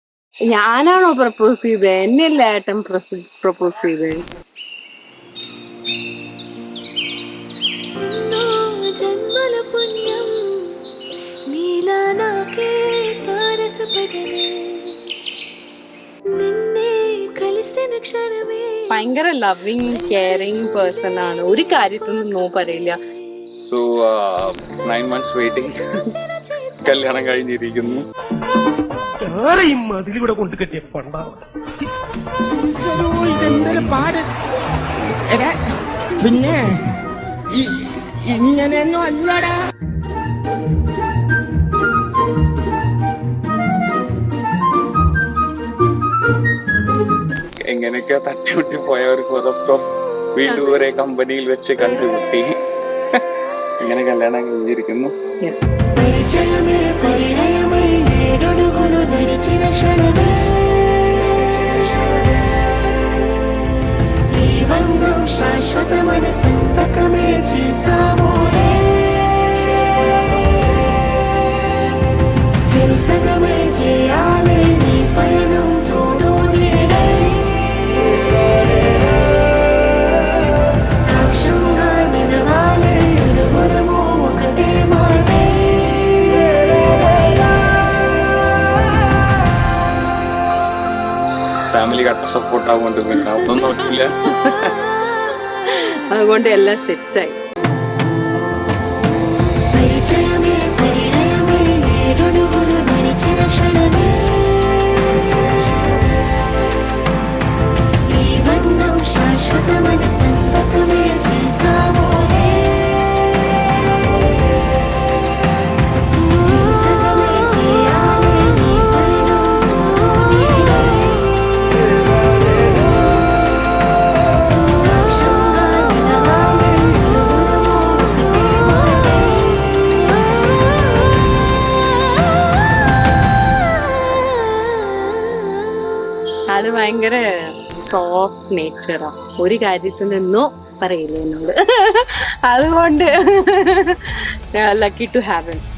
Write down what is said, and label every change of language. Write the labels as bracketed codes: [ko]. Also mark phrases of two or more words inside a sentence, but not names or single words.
[ml] ഞാനാണോ പ്രപ്പോസ് ചെയ്തത്? എന്നെയല്ലേ ഏട്ടൻ പ്രപ്പോസ് ചെയ്തത്. [te] జన్మల పుణ్యం నీలా నాకే తారసపడనే నిన్నే కలిసిన క్షణమే. [ml] ഭയങ്കര [en] loving caring person [ml] ആണ്. ഒരു കാര്യത്തൊന്നും നോ പറയില്ല. [en] so 9 months waiting. [ml] കല്യാണം കഴിഞ്ഞിരിക്കുന്നു. അതിലൂടെ കൊണ്ട് കെട്ടിയ പണ്ടാണ് പിന്നെ ഇങ്ങനെയൊന്നും അല്ലടാ. എങ്ങനെയൊക്കെ തട്ടിമുട്ടി പോയ ഒരു ഹോറോസ്കോപ്പ് വീണ്ടും ഒരേ കമ്പനിയിൽ വെച്ച് കണ്ടുമുട്ടി. ഇങ്ങനെ കല്യാണം കഴിഞ്ഞിരിക്കുന്നു. [te] శాశ్వతమైన సంతకమే చేసామోనే చెరుసగమే చేయాలి నీ పయనం తోడు నీడే సాక్ష్యంగా నిలవాలి ఇరువురము ఒకటే మాటే. [ml] ഫാമിലി കട്ട സപ്പോർട്ട് ആവുകൊണ്ട് പിന്നെ ഒന്നും നോക്കില്ല. അതുകൊണ്ട് എല്ലാം സെറ്റായി. [te] శాశ్వతమైన సంతకమే చేసామోనే చెరుసగమే చేయాలి నీ పయనం నీడే సాక్ష్యంగా నిలవాలి ఇరువురము ఒకటే మాటే. [ml] അത് ഭയങ്കര [en] soft nature. [ml] ഒരു കാര്യത്തിൽ നിന്നോ പറയില്ല എന്നോട്. [en] അതുകൊണ്ട് lucky to have